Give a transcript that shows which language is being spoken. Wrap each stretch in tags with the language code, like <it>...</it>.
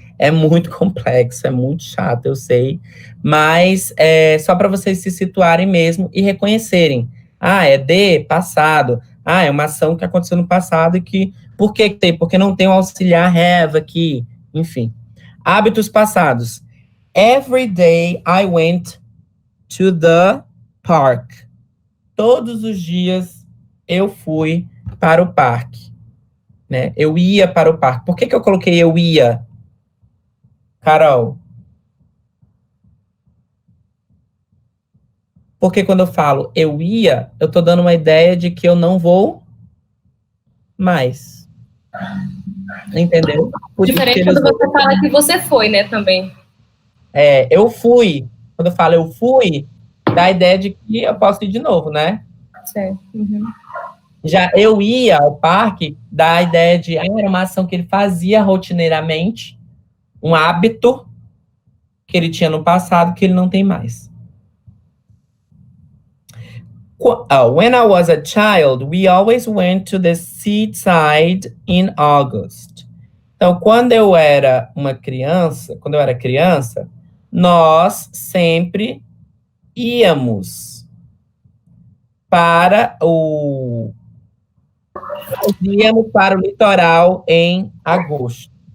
<pt>É muito complexo, é muito chato, eu sei, mas é só para vocês se situarem mesmo e reconhecerem. Ah, é de passado. Ah, é uma ação que aconteceu no passado e que... Por que tem? Porque não tem o auxiliar have aqui. Enfim. Hábitos passados.</pt> <en>Every day I went to the park.</en> <pt>Todos os dias eu fui para o parque. Né? Eu ia para o parque. Por que eu coloquei eu ia? Carol? Porque quando eu falo eu ia, eu estou dando uma ideia de que eu não vou mais. Entendeu? Diferente quando você fala que você foi, né, também. Eu fui. Quando eu falo eu fui, dá a ideia de que eu posso ir de novo, né? Certo. Uhum. Já eu ia ao parque, dá a ideia de era uma ação que ele fazia rotineiramente, um hábito que ele tinha no passado que ele não tem mais.</pt> <en>When I was a child, we always went to the seaside in August.</en> <pt>Então, quando eu era criança, nós sempre íamos para o... Nós íamos para o litoral em agosto.</pt>